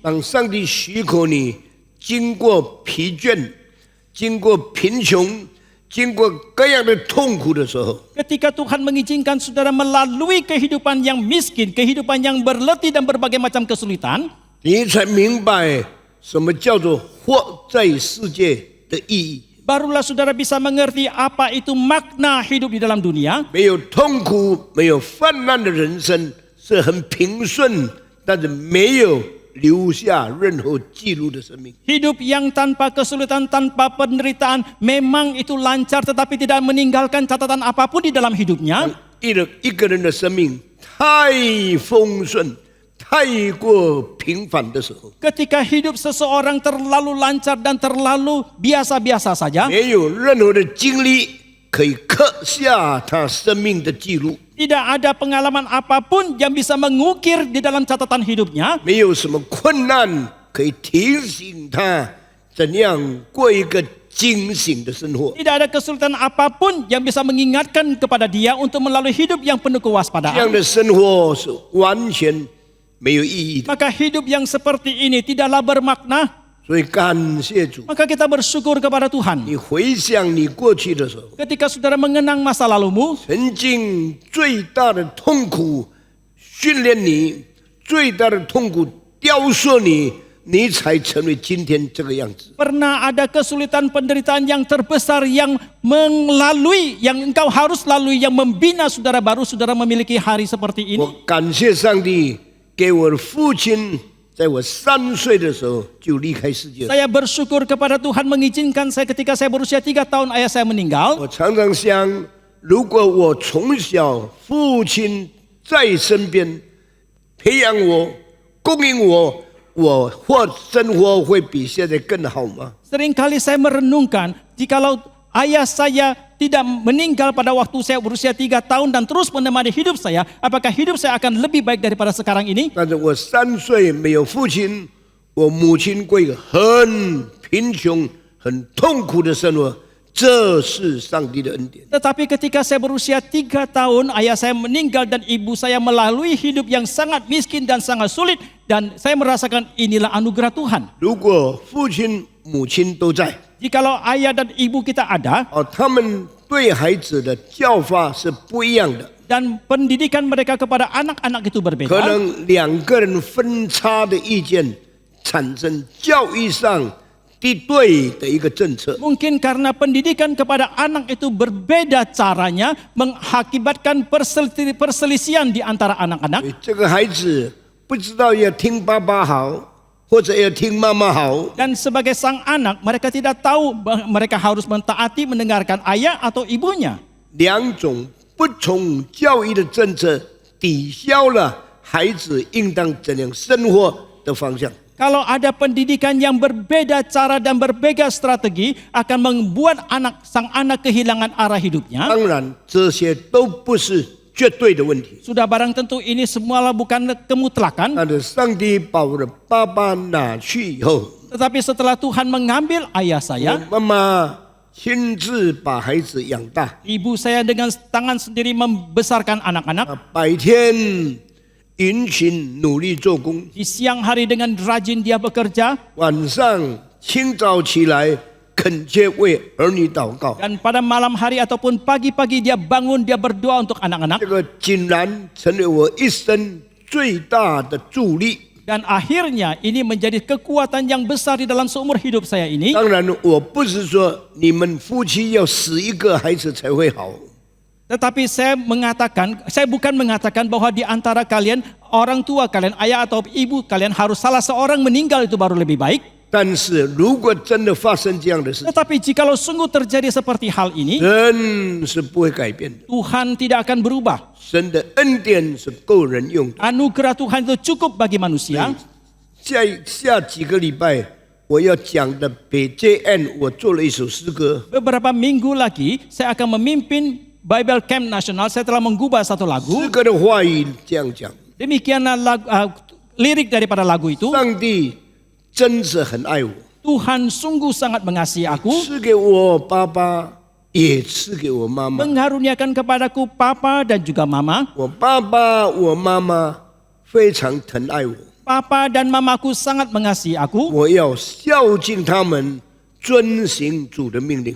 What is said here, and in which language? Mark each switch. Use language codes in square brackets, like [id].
[zh] 当上帝许可你经过疲倦、经过贫穷、经过各样的痛苦的时候， [id] Ketika Tuhan mengizinkan saudara melalui kehidupan yang miskin, kehidupan yang berletih dan berbagai macam kesulitan, [zh] 你才明白什么叫做活在世界的意义。 [id] barulah saudara bisa mengerti apa itu makna hidup di dalam dunia. [zh] 没有痛苦、没有泛滥的人生是很平顺，但是没有留下任何记录的生命。 [id] Hidup yang tanpa kesulitan, tanpa penderitaan, memang itu lancar tetapi tidak meninggalkan catatan apapun di dalam hidupnya. [zh] 一个人的生命太丰顺、太过平凡的时候， [id] Ketika hidup seseorang terlalu lancar dan terlalu biasa-biasa saja, [zh] 没有任何的经历可以刻下他生命的记录， [id] tidak ada pengalaman apapun yang bisa mengukir di dalam catatan hidupnya. [zh] 没有什么困难可以提醒他怎样过一个警醒的生活。 [id] Tidak ada kesulitan apapun yang bisa mengingatkan kepada dia untuk melalui hidup yang penuh [zh] 这样 [id] kewaspadaan. [zh] 的生活是完全没有意义的。 [id] Maka hidup yang seperti ini tidaklah bermakna. [zh] 所以感谢主， [id] Maka kita bersyukur kepada Tuhan. [zh] 你回想你过去的时候， [id] Ketika saudara mengenang masa lalumu, [zh] 曾经最大的痛苦训练你，最大的痛苦雕塑你，你才成为今天这个样子。 [id] pernah ada kesulitan penderitaan yang terbesar yang engkau harus lalui, yang membina saudara baru saudara memiliki hari seperti ini. [zh] 我感谢上帝给我的父亲，在我3岁的时候就离开世界。 [id] Saya bersyukur kepada Tuhan mengizinkan saya ketika saya berusia 3 tahun ayah saya meninggal. [zh] 我常常想，如果我从小父亲在身边培养我、供应我，我生活会比现在更好吗？ [id] Seringkali saya merenungkan, jikalau ayah saya tidak meninggal pada waktu saya berusia 3 tahun dan terus menemani hidup saya, apakah hidup saya akan lebih baik daripada sekarang ini? [zh] 但是我3岁没有父亲，我母亲过一个很贫穷、很痛苦的生活，这是上帝的恩典。 [id] Tetapi ketika saya berusia 3 tahun, ayah saya meninggal dan ibu saya melalui hidup yang sangat miskin dan sangat sulit, dan saya merasakan inilah anugerah Tuhan. [zh] 如果父亲、母亲都在， [id] Jikalau ayah dan ibu kita ada, [zh] 他们对孩子的教法是不一样的， [id] dan pendidikan mereka kepada anak-anak itu [zh] 可 [id] berbeda, [zh] 能2个人分差的意见，产生教育上敌对的一个政策。 [id] mungkin karena pendidikan kepada anak itu berbeda caranya, mengakibatkan perselisihan di antara anak-anak. [zh] 这个孩子不知道要听爸爸好，或者要听妈妈好， [id] Dan sebagai sang anak, mereka tidak tahu mereka harus mentaati mendengarkan ayah atau ibunya. [zh] 2种不同教育的政策抵消了孩子应当怎样生活的方向。 [id] Kalau ada pendidikan yang berbeda cara dan berbeda strategi, akan membuat sang anak kehilangan arah hidupnya. [zh] 当然，这些都不是绝对的问题。 [id] Sudah barang tentu ini semualah bukan kemutlakan. [zh] 但是上帝把我的爸爸拿去以后， [id] Tetapi setelah Tuhan mengambil ayah [zh] 我 [id] saya, [zh] 妈妈亲自把孩子养大。 [id] ibu saya dengan tangan sendiri membesarkan anak-anak. [zh] 白天殷勤努力做工， [id] Di siang hari dengan rajin dia bekerja, [zh] 晚上清早起来恳切为儿女祷告。 [id] dan pada malam hari ataupun pagi-pagi dia bangun, dia berdoa untuk anak-anak. [zh] 这个竟然成为我一生最大的助力。 [id] Dan akhirnya ini menjadi kekuatan yang besar di dalam seumur hidup saya ini. [zh] 当然，我不是说你们夫妻要死一个孩子才会好， [id] Tetapi saya bukan mengatakan bahwa di antara kalian, orang tua kalian, ayah atau ibu kalian harus salah seorang meninggal itu baru lebih baik. [zh] 但是如果真的发生这样的事， [id] Tetapi jikalau sungguh terjadi seperti hal ini, [zh] 人是不会改变的。 [id] Tuhan tidak akan berubah. [zh] 神的恩典是够人用的。 [id] Anugerah Tuhan itu cukup bagi manusia. [zh] 下几个礼拜我要讲的北 JN， 我做了一首诗歌， [id] Beberapa minggu lagi saya akan memimpin Bible Camp Nasional. Saya telah menggubah satu [zh] 诗 [id] lagu. [zh] 歌的话语这样讲： [id] Demikianlah lirik daripada lagu itu. [zh] 上帝真是很爱我， [id] Tuhan sungguh sangat mengasihi aku, [zh] 赐给我爸爸，也赐给我妈妈。 [id] mengaruniakan kepadaku papa dan juga mama. [zh] 我爸爸、我妈妈非常疼爱我， [id] Papa dan mamaku sangat mengasihi aku. [zh] 我要孝敬他们，遵行主的命令，